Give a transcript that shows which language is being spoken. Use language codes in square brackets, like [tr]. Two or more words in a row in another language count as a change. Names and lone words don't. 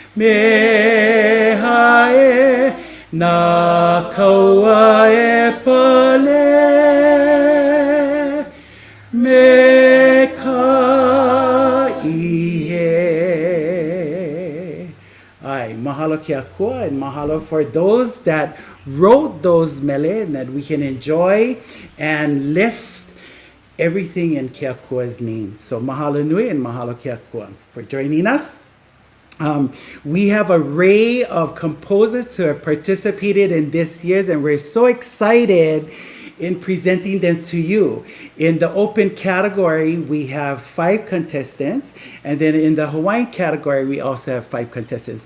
[haw] Meha e Na Kauaʻi Pale Me ka ihe. [en] Ai, [haw] mahalo ke akua, [en] and mahalo for those that wrote those mele and that we can enjoy and lift everything in [haw] ke akua's [en] name. So [haw] mahalo nui [en] and [haw] mahalo ke akua [en] for joining us. We have an array of composers who have participated in this year's, and we're so excited in presenting them to you. In the open category, we have 5 contestants, and then in the Hawaiian category, we also have 5 contestants.